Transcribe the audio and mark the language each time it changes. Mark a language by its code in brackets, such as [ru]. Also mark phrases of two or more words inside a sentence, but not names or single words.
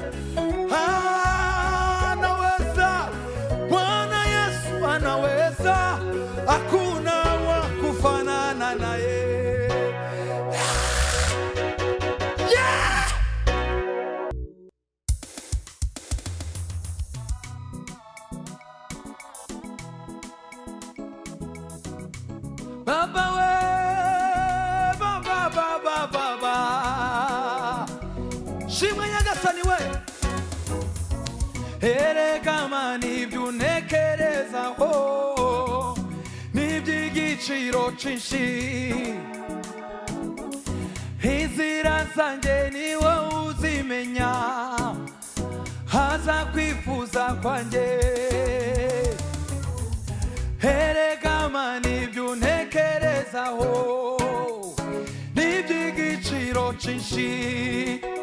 [sw] Anaweza, Bwana Yesu anaweza, hakuna wa kufanana naye. Yeah! [rw] Baba we, baba, shimwe nyagasani we, erega nibyo unekerezaho n'iby'igiciro cyinshi, inzira zanjye ni wowe uzimenya, haza kwifuza kwanjye, erega nibyo unekerezaho n'iby'igiciro cyinshi,